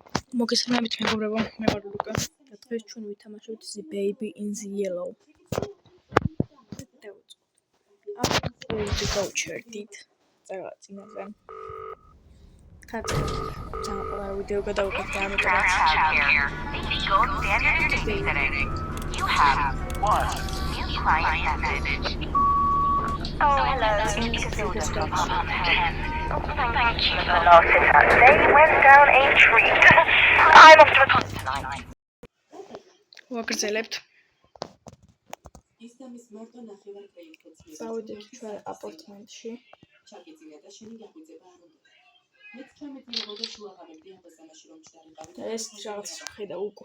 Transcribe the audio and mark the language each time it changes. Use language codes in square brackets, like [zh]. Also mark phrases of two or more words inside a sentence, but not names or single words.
[ka] მოგესალმებით მეგობრებო, მე ვარ ლუკა და დღეს ჩვენ ვითამაშებთ The Baby in the Yellow. დავიწყოთ. გავჩერდით წინაზე. ძალიან ვიდეო გადავუკეთე ამიტომ [en] You have one new client message. Oh, hello. Thank you for the last hit-out. They went down a treat. I'm off to a concert tonight. [ka] ვაგრძელებთ. წავიდეთ ჩვენ აპარტამენტში. ეს რაღაც ხედა უკვე.